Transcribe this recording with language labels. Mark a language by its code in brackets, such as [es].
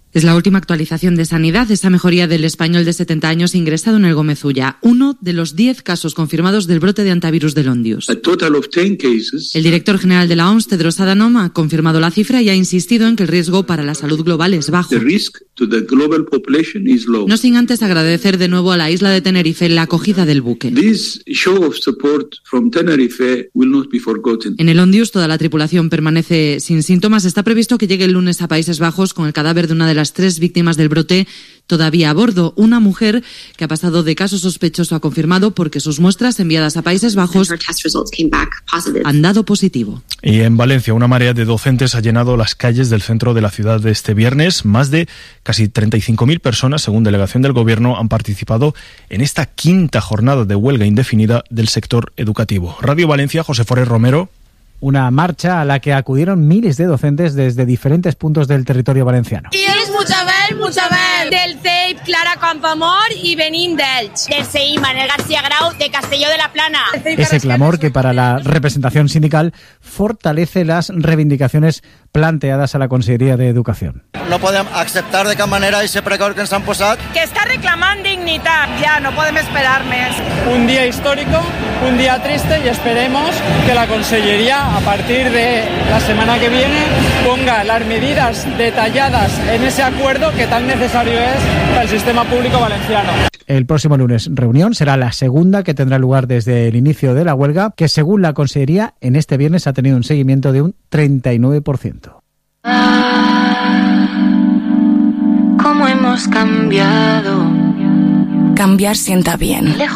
[es] Es la última actualización de sanidad, esa mejoría del español de 70 años ingresado en el Gómez Ulla, uno de los 10 casos confirmados del brote de antivirus de Londres. [en] A total of 10 cases. [es] El director general de la OMS, Tedros Adhanom, ha confirmado la cifra y ha insistido en que el riesgo para la salud global es bajo. [en] The risk to the global population is low. [es] No sin antes agradecer de nuevo a la isla de Tenerife la acogida del buque. [en] This show of support from Tenerife will not be forgotten. [es] En el Londres, toda la tripulación permanece sin síntomas. Está previsto que llegue el lunes a Países Bajos con el cadáver de una de las 3 víctimas del brote todavía a bordo. Una mujer que ha pasado de caso sospechoso a confirmado porque sus muestras enviadas a Países Bajos han dado positivo. Y en Valencia, una marea de docentes ha llenado las calles del centro de la ciudad de este viernes. Más de casi 35.000 personas, según delegación del gobierno, han participado en esta quinta jornada de huelga indefinida del sector educativo. Radio Valencia, José Forés Romero. Una marcha a la que acudieron miles de docentes desde diferentes puntos del territorio valenciano. Y es Mucha Bel. Del CEIP, Clara Campoamor y Benín Delch. Del CEI, Manel García Grau, de Castelló de la Plana. Ese clamor que para la representación sindical fortalece las reivindicaciones planteadas a la Conselleria de Educación. [ca] No podem acceptar de cap manera aquest precari que ens han posat. Que està reclamant dignitat. Ja, no podem esperar més. Un dia històric, un dia trist i [es] esperemos [ca] que la Conselleria, a partir de la setmana [es] que viene, ponga [ca] les mesures detallades en aquest acord que tan necessari és per al sistema públic valenciano. [es] El próximo lunes reunión será la segunda que tendrá lugar desde el inicio de la huelga, que según la Conselleria en este viernes ha tenido un seguimiento de un 39%. ¿Cómo hemos cambiado? Cambiar sienta bien.